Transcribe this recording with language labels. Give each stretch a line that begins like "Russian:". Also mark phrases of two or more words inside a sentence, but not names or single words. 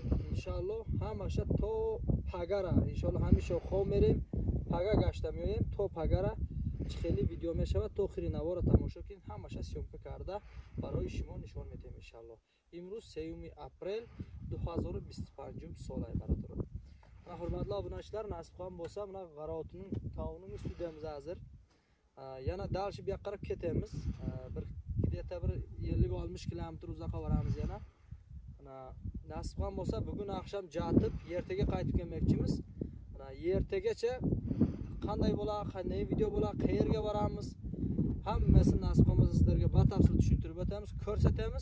Arabic: ان شاء الله
Persian: همش تا پگره
Arabic: ان شاء الله
Persian: همیشه خوب میریم. پگا گشته میایم تا پگره خیلی ویدیو میشود تا آخری نوار تماشا کنید. همش سیومکه کرده برای شما نشان میدیم
Arabic: ان شاء الله.
Persian: امروز 3 اپریل 2025 سال ای برادر.
Uzbek: حرمتli obunachilar, nasib ham bo'lsa mana g'arotining tavuning ustidamiz hozir. Yana dalshi bu yoqqa qarab ketamiz. Bir где-то bir 50-60 kilometr uzoqqa boramiz yana. Mana nasib ham bo'lsa bugun akşam jatib ertaga qaytib kelmoqchimiz. Mana ertagacha qanday bo'lar, qanday video bo'lar, qayerga boramiz, hammasini nasib ham bo'lsa sizlarga batafsil tushuntirib o'tamiz, ko'rsatamiz.